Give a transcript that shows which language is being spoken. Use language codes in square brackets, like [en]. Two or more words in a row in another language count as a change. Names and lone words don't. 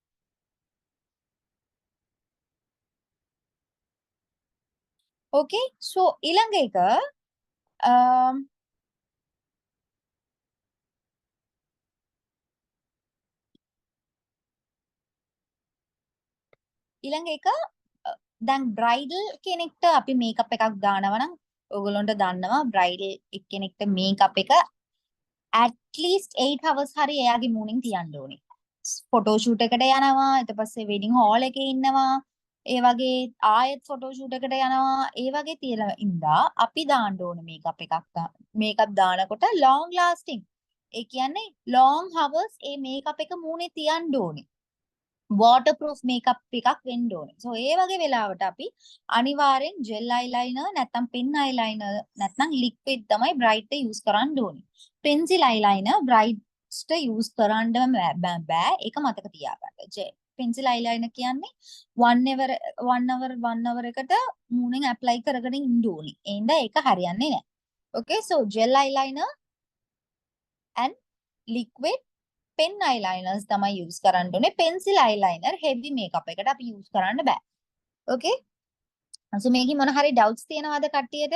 [en] okay, so [si] ඊළඟ එක ඊළඟ එක දැන් බ්‍රයිඩල් කෙනෙක්ට අපි මේකප් එකක් දානවා නම් ඔයගොල්ලන්ට දන්නවා බ්‍රයිඩල් කෙනෙක්ට මේකප් එක [en] at least 8 hours [si] හරි එයාගේ මූණින් තියන්න ඕනේ. [en] photo shoot [si] එකට යනවා, ඊට පස්සේ [en] wedding hall [si] එකේ ඉන්නවා, ඒ වගේ ආයෙත් [en] photo shoot [si] එකට යනවා, ඒ වගේ තියෙන ඉඳා අපි දාන්න ඕනේ මේකප් එකක්. මේකප් දානකොට [en] long lasting [si] ඒ කියන්නේ [en] long hours [si] ඒ මේකප් එක මූණේ තියන්න ඕනේ. [en] waterproof makeup [si] එකක් වෙන්න ඕනේ. so ඒ වගේ වෙලාවට අපි අනිවාර්යෙන් [en] gel eyeliner [si] නැත්නම් [en] pen eyeliner [si] නැත්නම් liquid තමයි bright එක use කරන්න ඕනේ. [en] pencil eyeliner bright use [si] කරන්න බෑ. ඒක මතක තියාගන්න. [en] pencil eyeliner [si] කියන්නේ 1 hour එකට මූණෙන් apply කරගෙන ඉන්න ඕනේ. එහෙනම් ඒක හරියන්නේ නැහැ. [en] okay so gel eyeliner and liquid pen eyeliners [si] තමයි use කරන්න ඕනේ. [en] pencil eyeliner heavy makeup [si] එකට අපි use කරන්න බෑ. [en] okay so [si] මේකේ මොන හරි doubts තියෙනවද කට්ටියට?